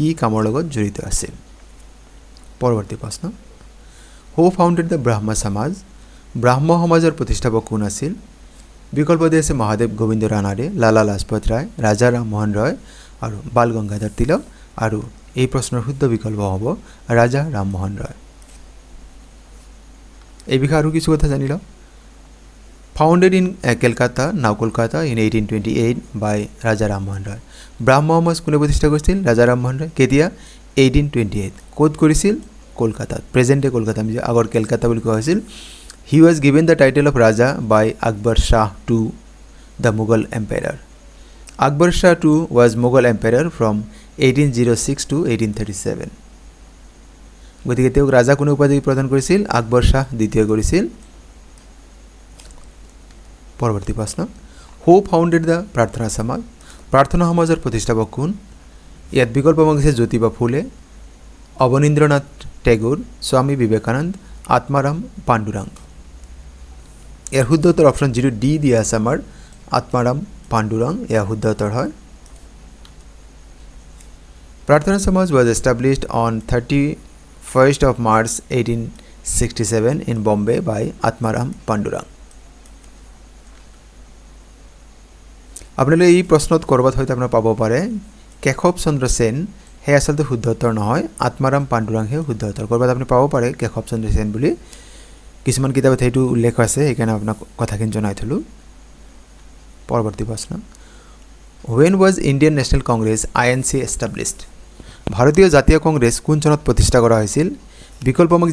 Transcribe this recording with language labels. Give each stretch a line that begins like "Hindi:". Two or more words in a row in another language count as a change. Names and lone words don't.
Assamese: কামৰ লগত জড়িত আছিল পৰৱৰ্তী প্ৰশ্ন
English: who founded the
Assamese: ব্ৰাহ্ম সমাজ ব্ৰাহ্ম সমাজৰ প্ৰতিষ্ঠাপক কোন আছিল বিকল্প দিয়া আছে মহাদেৱ গোবিন্দ ৰানাডে লালা লাজপত ৰায় ৰাজা ৰামমোহন ৰয় আৰু বাল গংগাধৰ তিলক আৰু এই প্ৰশ্নৰ শুদ্ধ বিকল্প হ'ব ৰাজা ৰামমোহন ৰয় এই বিষয়ে আৰু কিছু কথা জানি লওঁ
English: Founded in Calcutta, now Kolkata in 1828 by Raja Rammohan Roy.
Assamese: Brahma সমাজ কোনে প্ৰতিষ্ঠা কৰিছিল ৰাজা ৰামমোহন ৰয় কেতিয়া 1828 ক'ত কৰিছিল কলকাতাত প্ৰেজেন্টে কলকাতা আমি আগৰ কলকাতা বুলি কোৱা হৈছিল
English: He was given the title of Raja by Akbar Shah II, the Mughal emperor. Akbar Shah II was Mughal emperor from 1806 to 1837.
Assamese: গতিকে তেওঁক ৰাজা কোনে উপাধি প্ৰদান কৰিছিল আকবৰ শাহ দ্বিতীয় কৰিছিল পৰৱৰ্তী প্ৰশ্ন
English: who founded the
Assamese: প্ৰাৰ্থনা সমাজ প্ৰাৰ্থনা সমাজৰ প্ৰতিষ্ঠাপক কোন ইয়াত বিকল্প আছে জ্যোতিবা ফুলে অৱনীন্দ্ৰনাথ টেগোৰ স্বামী বিবেকানন্দ আত্মাৰাম পাণ্ডুৰাং ইয়াৰ শুদ্ধ উত্তৰ অপশ্যন 0 ডি দিয়া আছে আমাৰ আত্মাৰাম পাণ্ডুৰাং ইয়াৰ শুদ্ধ উত্তৰ হয়
English: প্ৰাৰ্থনা সমাজ was established on 31st of March 1867 in Bombay by Atmaram Pandurang
Assamese: আপোনালোকে এই প্ৰশ্নত কৰবাত হয়তো আপোনাৰ পাব পাৰে কেশৱ চন্দ্ৰ সেন হে আসলতে শুদ্ধ উত্তৰ নহয় আত্মাৰাম পাণ্ডুৰাং হে শুদ্ধ উত্তৰ কৰবাত আপুনি পাব পাৰে কেশৱ চন্দ্ৰ সেন বুলি কিছুমান কিতাপত হেতু উল্লেখ আছে সেইকাৰণে আপোনাক কথাখিনি জনাই থলো পৰৱৰ্তী প্ৰশ্ন
English: When was Indian National Congress INC established
Assamese: ভাৰতীয় জাতীয় কংগ্ৰেছ কোন চনত প্ৰতিষ্ঠা কৰা হৈছিল বিকল্পমক